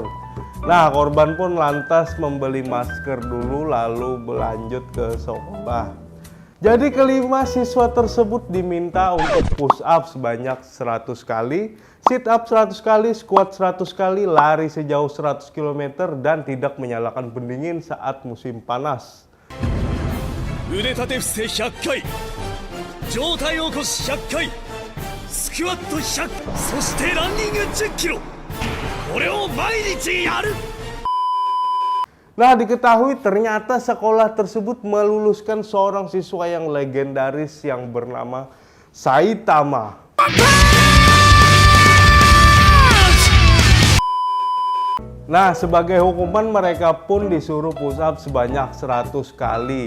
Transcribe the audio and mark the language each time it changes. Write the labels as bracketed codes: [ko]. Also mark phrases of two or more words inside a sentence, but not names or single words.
[id] Nah, korban pun lantas membeli masker dulu lalu berlanjut ke sekolah. Jadi kelima siswa tersebut diminta untuk [en] push up [id] sebanyak 100 kali, [en] sit up [id] 100 kali, squat 100 kali, lari sejauh 100 km dan tidak menyalakan pendingin saat musim panas. [ja] 腕立て伏せ100回、上体起こし100回、スクワット100、そしてランニング10キロ。これを毎日やる。 [id] Nah, diketahui ternyata sekolah tersebut meluluskan seorang siswa yang legendaris yang bernama Saitama. Nah, sebagai hukuman mereka pun disuruh [en] push up [id] sebanyak 100 kali.